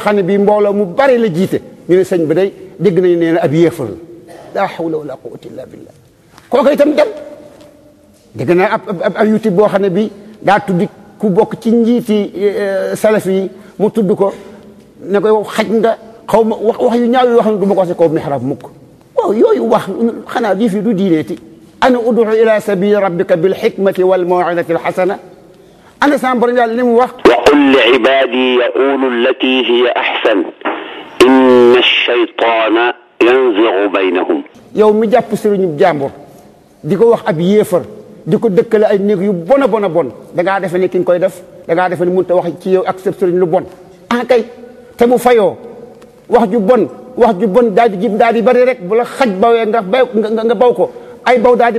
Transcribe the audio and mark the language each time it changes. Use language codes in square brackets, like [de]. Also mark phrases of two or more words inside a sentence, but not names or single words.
[wo] xam ne bii mbooloo mu bari la jiite ñu ne sëñ bi day dégg nañu nee na ab yéefar [ar] لا حول ولا قوة إلا بالله [wo] kooku itam dem dégg naa ab YouTube boo xam ne bii daa tuddi ku bokk ci njiiti salafi yi mu tudd ko ne ko xaj nga xaw ma wax yu ñaaw yoo xam ne du ma ko wax ci kaw mihrab mukk waaw yooyu wax xanaa di fi du diineeti [ar] أنا ادع إلى سبيل ربك بالحكمة والموعظة الحسنة [wo] ana sama borom yàlla li mu wax [ar] وقل لعبادي يقولوا التي هي أحسن إن الشيطان ينزغ بينهم [wo] yow mi jàpp sëriñu jàmbur di ko wax ab yéefar di ko dëkkale ay néeg yu bon a bon da ngaa defe ne ki nga koy def da ngaa defe ne mënut a wax ci yow ak sa sëriñ lu bon kay te mu fayoo wax ju bon daal di jib daal di bari rek bu la xaj bawee nga baw ko ay baw daal di